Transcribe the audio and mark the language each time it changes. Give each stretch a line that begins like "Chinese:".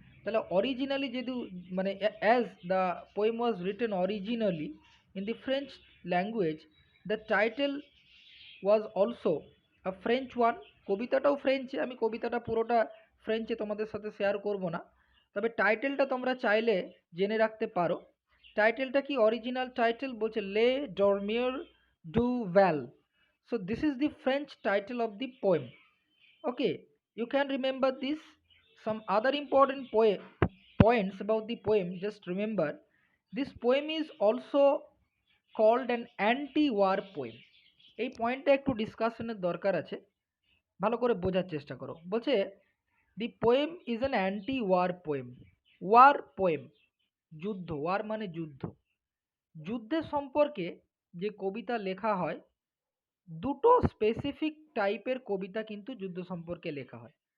Bangla: তাহলে অরিজিনালি যদি, মানে
English: As the poem was written originally in the French language, the title was also a French one.
Bangla: কবিতাটাও ফ্রেঞ্চে, আমি কবিতাটা পুরোটা ফ্রেঞ্চে তোমাদের সাথে শেয়ার করব না, তবে টাইটেলটা তোমরা চাইলে জেনে রাখতে পারো। টাইটেলটা কি? অরিজিনাল টাইটেল বলছে লে ডরমিয়র do val.
English: So this is the French title of the poem. Okay, you can remember this. Some other important points about the poem, just remember, this poem is also called an anti-war poem.
Bangla: এই পয়েন্টটা একটু ডিসকাশনের দরকার আছে, ভালো করে বোঝার চেষ্টা করো।
English: বলছে the poem is an anti war poem.
Bangla: War poem, যুদ্ধ, ওয়ার মানে যুদ্ধ। যুদ্ধের সম্পর্কে যে কবিতা লেখা হয়, দুটো স্পেসিফিক টাইপের কবিতা কিন্তু যুদ্ধ সম্পর্কে লেখা হয়।